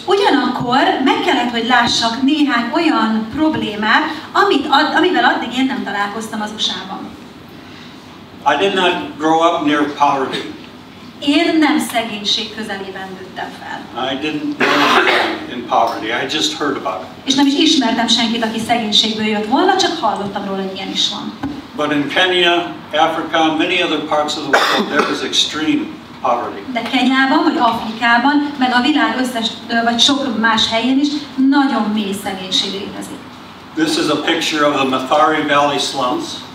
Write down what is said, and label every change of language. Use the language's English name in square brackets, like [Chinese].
[Hungarian] Ugyanakkor meg kellett, hogy lássak néhány olyan problémát, amivel addig én nem találkoztam az USA-ban. [English] I did not grow up near poverty. [Hungarian] Én nem szegénység közelében nőttem fel. [English] I didn't know in poverty. I just heard about it. [Hungarian] És nem is ismertem senkit, aki szegénységből jött volna, csak hallottam róla, hogy ilyen is van. [English] But in Kenya, Africa, many other parts of the world, there is extreme poverty. [Hungarian] De Kenyában, vagy Afrikában, meg a világ összes, vagy sok más helyén is nagyon mély szegénység létezik. [English] This is a picture of the Mathare Valley slums.